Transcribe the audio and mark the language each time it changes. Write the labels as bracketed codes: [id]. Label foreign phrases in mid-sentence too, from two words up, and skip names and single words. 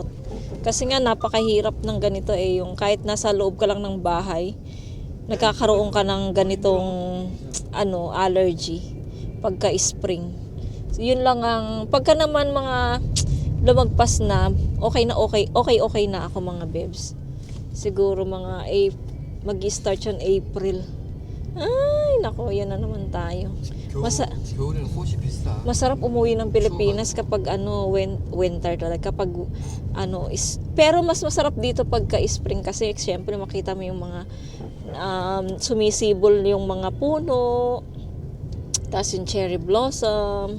[tl] Kasi nga napakahirap ng ganito eh, yung kahit nasa loob ka lang ng bahay, nagkakaroon ka ng ganitong allergy pagka spring. So, yun lang ang pagka naman mga lumagpas na, okay na ako mga babes. Siguro mga mag-start yun April. Ay, nako, yan na naman tayo. [ko] 겨울에는 꽃이 비싸. [tl] Masarap umuwi ng Pilipinas kapag winter talaga, kapag pero mas masarap dito pagka spring kasi syempre makita mo yung mga sumisibol yung mga puno, tapos yung [en] cherry blossom.